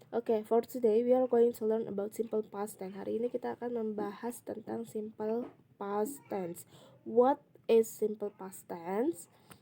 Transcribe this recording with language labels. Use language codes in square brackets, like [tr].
[en] Okay, for today we are going to learn about simple past tense. [id] Hari ini kita akan membahas tentang simple past tense. [en] What is simple past tense?